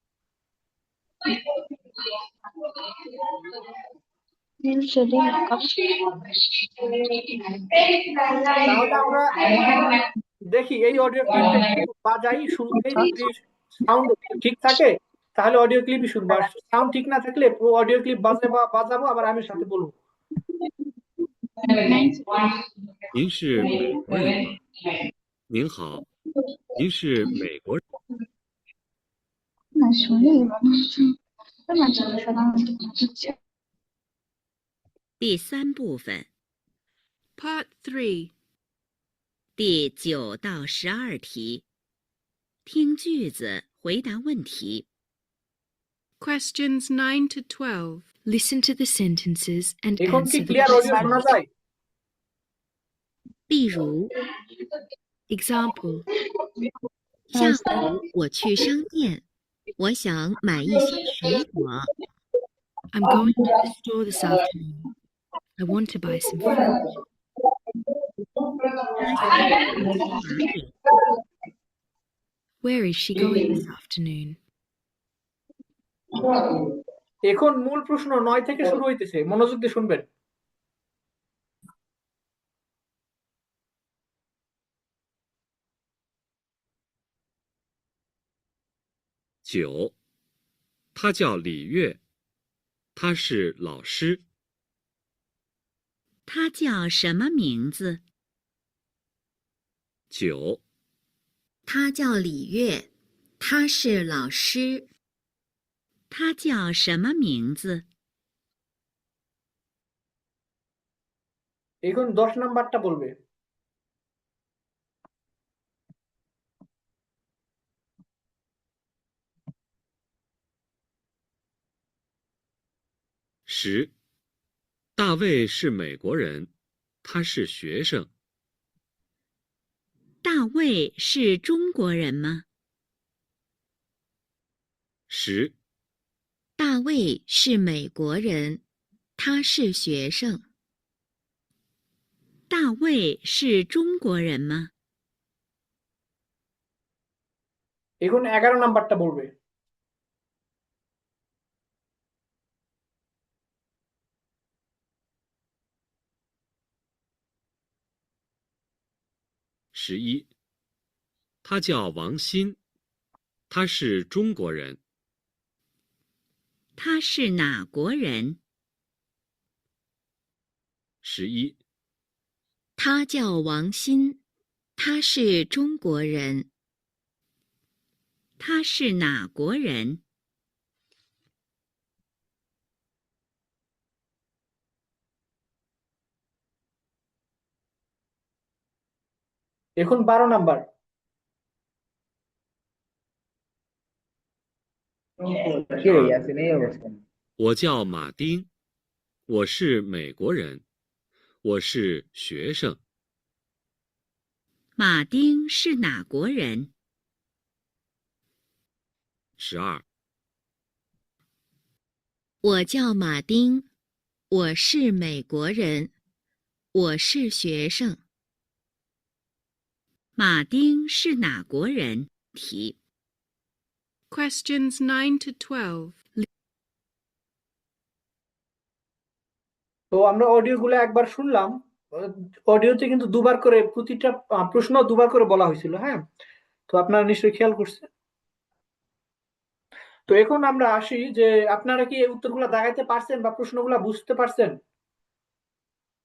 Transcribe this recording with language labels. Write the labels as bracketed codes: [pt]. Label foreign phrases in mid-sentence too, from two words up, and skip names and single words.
[bn] তাহলে আমরা দেখি এই [en] audio clipটা [bn] একটু বাজাই শুরুতেই, যদি সাউন্ড ঠিক থাকে তাহলে [en] audio clipই [bn] শুনবো, আর সাউন্ড ঠিক না থাকলে [en] audio clip [bn] বাজাবো, আবার আমি সাথে বলবো। [zh] 您是美国人吗？您好，您是美国人。第三部分 [en] Part 3. [zh] 第9到12题，听句子回答问题。 [en] Questions 9 to 12. Listen to the sentences and [bn] এখন কি [en] answer the clear audio [bn] শোনা [en] questions. [bn] যায়? [zh] 例如， [en] Example. [zh] 下午我去商店，我想买一些水果。 [en] I'm going to the store this afternoon. I want to buy some fruit. [zh] 他想去哪里？ [en] Where is she going this afternoon? [bn] এখন মূল প্রশ্ন 9 থেকে শুরু হইতেছে, মনোযোগ দিয়ে শুনবেন। [zh] 9，他叫李月，他是老师。他叫什么名字？ 9，他叫李月，他是老师。他叫什么名字？ [bn] এখন 10 নাম্বারটা বলবে। [zh] 10，大卫是美国人，他是学生。大卫是中国人吗？ 10，大卫是美国人，他是学生。大卫是中国人吗？ [bn] এখন 11 নাম্বারটা বলবে। [zh] 11，他叫王鑫，他是中国人。他是哪国人？ 11，他叫王鑫，他是中国人。他是哪国人？ [bn] এখন 12 নাম্বার। [zh] 我叫马丁，我是美国人，我是学生。马丁是哪国人？ 12，我叫马丁，我是美国人，我是学生。马丁是哪国人？题。 [en] Questions 9 to 12. [bn] তো আমরা অডিও গুলো একবার শুনলাম, অডিওতে কিন্তু দুবার করে প্রতিটা প্রশ্ন দুবার করে বলা হয়েছিল, হ্যাঁ? তো আপনারা নিশ্চয়ই খেয়াল করছেন। তো এখন আমরা আসি যে আপনারা কি এই উত্তরগুলো দাগাইতে পারছেন বা প্রশ্নগুলো বুঝতে পারছেন?